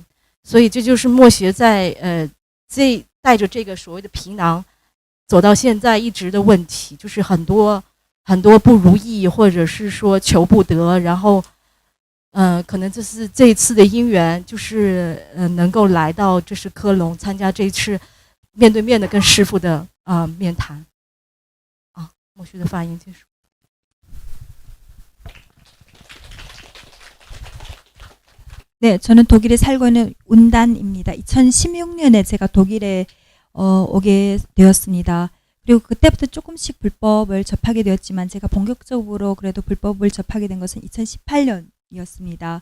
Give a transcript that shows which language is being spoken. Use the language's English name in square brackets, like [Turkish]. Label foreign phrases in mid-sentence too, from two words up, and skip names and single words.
[Chinese] 所以这就是默学在带着这个所谓的皮囊走到现在一直的问题，就是很多不如意，或者是说求不得，然后可能这是这一次的因缘，就是能够来到科隆参加这一次面对面的跟师父的面谈。默学的发言结束。 [Korean] 네, 저는 독일에 살고 있는 운단입니다. 2016년에 제가 독일에 오게 되었습니다. 그리고 그때부터 조금씩 불법을 접하게 되었지만 제가 본격적으로 그래도 불법을 접하게 된 것은 2018년이었습니다.